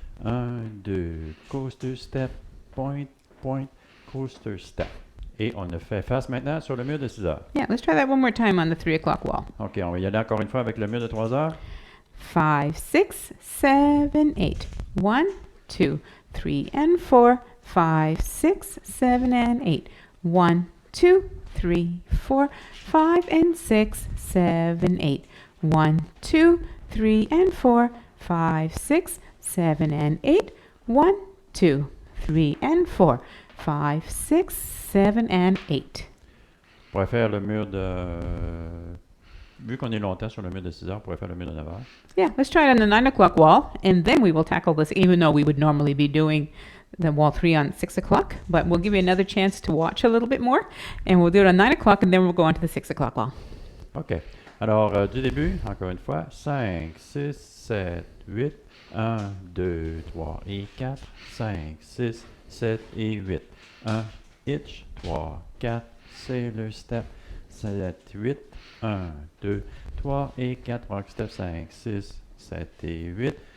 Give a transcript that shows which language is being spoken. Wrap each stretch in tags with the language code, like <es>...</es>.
<en>1, 2, coaster step, point, point, coaster step.</en> <fr>Et on a fait face maintenant sur le mur de 6 heures.</fr> <en>Yeah, let's try that one more time on the 3 o'clock wall.</en> <fr>OK, on va y aller encore une fois avec le mur de 3 heures.</fr> <en>5, 6, 7, 8. 1, 2, 3, and 4. 5, 6, 7, and 8. 1, 2, 3, 4. 5 and 6, 7, 8. 1, 2, 3, and 4. 5, 6, 7, and 8. 1, 2, 3, and 4. 5, 6, 7, and 8.</en> <fr>On pourrait faire le mur de... Vu qu'on est longtemps sur le mur de 6 heures, on pourrait faire le mur de 9 heures.</fr> <en>Yeah, let's try it on the 9 o'clock wall, and then we will tackle this, even though we would normally be doing the wall 3 on 6 o'clock. But we'll give you another chance to watch a little bit more, and we'll do it on 9 o'clock, and then we'll go on to the 6 o'clock wall. OK.</en> <fr>Alors, du début, encore une fois, 5, 6, 7, 8. 1, 2, 3 et 4. 5, 6, 7 et 8. 1, hitch, 3, 4, sailor step, 7, 8. 1, 2, 3 et 4. Rock step, 5, 6, 7 et 8.</fr>